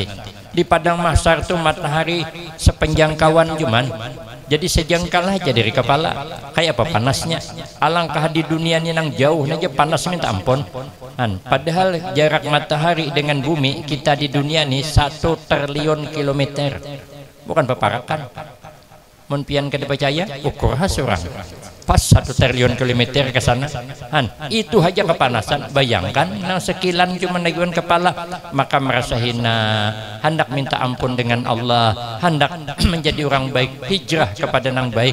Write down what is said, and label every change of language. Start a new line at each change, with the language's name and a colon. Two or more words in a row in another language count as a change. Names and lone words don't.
Indonesian: Di padang mahsyar tuh matahari sepenjangkauan cuman, jadi sejengkal aja dari kepala, kayak apa panasnya.
Banjar: Alangkah di dunia ini nang jauh aja panas minta ampun.
Indonesian: Padahal jarak matahari dengan bumi kita di dunia ini 1 triliun kilometer, bukan peparakan.
Banjar: Mun pian kada percaya, ukur hasurang pas 1 triliun kilometer ke sana.
Indonesian: Itu aja kepanasan. Bayangkan nang sekilan cuma naikkan kepala, maka merasa hina, hendak minta ampun dengan Allah, hendak menjadi orang baik, hijrah kepada nang baik.